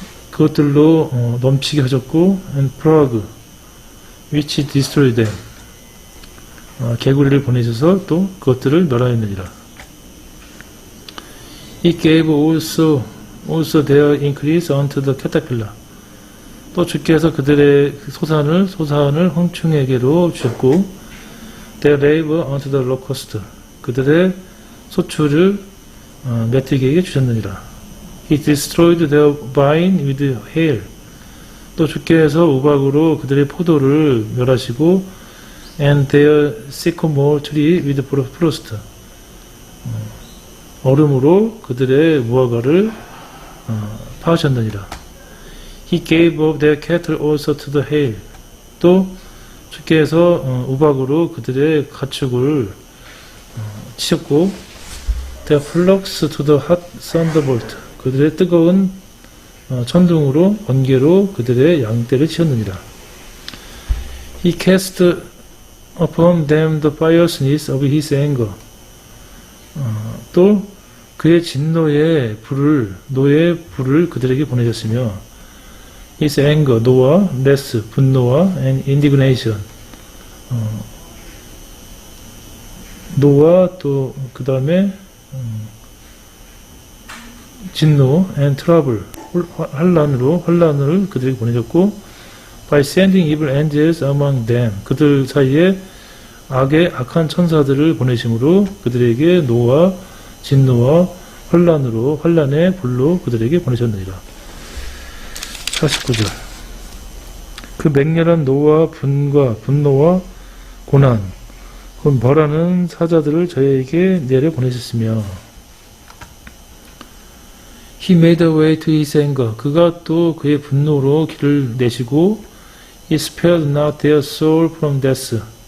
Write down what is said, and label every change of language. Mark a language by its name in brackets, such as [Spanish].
[Korean] 그것들로 넘치게 하셨고 [English] and plague which destroyed them. [Korean] 개구리를 보내셔서 또 그것들을 멸하였느니라. [English] He gave also their increase unto the caterpillar. [Korean] 또 주께서 그들의 소산을 홍충에게로 주셨고 [English] their labor unto the locust. [Korean] 그들의 소출을 메뚜기에게 주셨느니라. [English] He destroyed their vine with hail. [Korean] 또 주께서 우박으로 그들의 포도를 멸하시고 [English] and their sycamore tree with frost. [Korean] 얼음으로 그들의 무화과를 파하셨느니라. [English] He gave up their cattle also to the hail. [Korean] 또 주께서 우박으로 그들의 가축을 치셨고 [English] their flocks to the hot thunderbolt. [Korean] 그들의 뜨거운 천둥으로 번개로 그들의 양떼를 치셨느니라. [English] He cast upon them the fierceness of his anger. [Korean] 또 그의 진노의 노의 불을 그들에게 보내셨으며 [English] his anger, [Korean] 노와 [English] wrath, [Korean] 분노와 [English] and indignation. [Korean] 노와 또 그 다음에 진노 [English] and trouble, [Korean] 환란을 그들에게 보내셨고 [English] by sending evil angels among them. [Korean] 그들 사이에 악한 천사들을 보내심으로 그들에게 노와 진노와 환란의 불로 그들에게 보내셨느니라. 49절. 그 맹렬한 노와 분노와 고난, 곧 벌하는 사자들을 저희에게 내려 보내셨으며 [English] He made a way to his anger. [Korean] 그가 또 그의 분노로 길을 내시고 [English] He spared not their soul from death.